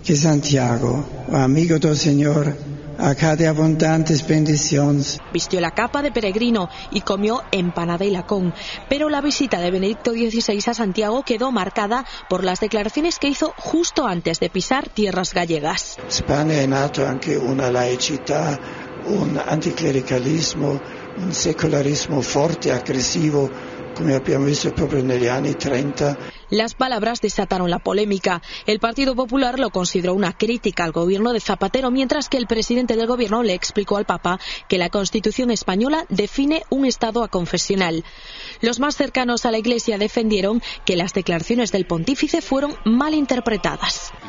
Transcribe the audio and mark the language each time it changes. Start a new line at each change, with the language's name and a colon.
Spanish: Que Santiago, amigo del Señor, acade abundantes bendiciones. Vistió la capa de peregrino y comió empanada y lacón. Pero la visita de Benedicto XVI a Santiago quedó marcada por las declaraciones que hizo justo antes de pisar tierras gallegas.
Italian: España è nato anche una laicità, un anticlericalismo, un secolarismo forte, agresivo, come abbiamo visto proprio negli anni 30.
Spanish: Las palabras desataron la polémica. El Partido Popular lo consideró una crítica al gobierno de Zapatero, mientras que el presidente del gobierno le explicó al Papa que la Constitución española define un Estado aconfesional. Los más cercanos a la Iglesia defendieron que las declaraciones del pontífice fueron mal interpretadas.